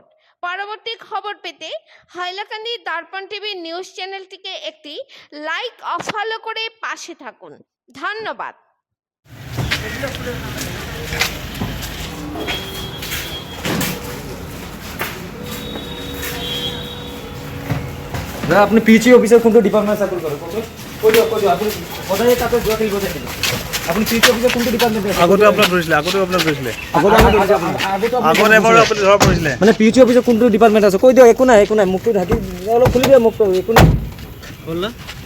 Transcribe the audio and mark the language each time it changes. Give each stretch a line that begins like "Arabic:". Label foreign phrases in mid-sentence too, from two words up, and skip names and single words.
Bangla: পরবর্তী খবর পেতে হাইলাকান্দি দর্পণ টিভি নিউজ চ্যানেলটিকে একটি লাইক ও ফলো করে পাশে থাকুন। ধন্যবাদ।
Assamese: আপনি
English: PHE officer
Assamese: কোনটো ডিপার্টমেন্ট চাকৰি কৰে কৈ দিয়ক আপুনি সদায় তাতে যোৱা খেলিব থাকিব। আপুনি
English: PHE officer
Assamese: কোনটো ডিপার্টমেন্ট আগতে আপনার ধরিছিলে আগতে এবাৰ আপুনি ধৰা পৰিছিলে মানে
English: PHE officer
Assamese: কোনটো ডিপার্টমেন্ট আছে কৈ দিয়ক। একো নাই মুখটো ঢাকি অলপ খুলি দিয়া মুখটো। একো নাই হ'ল না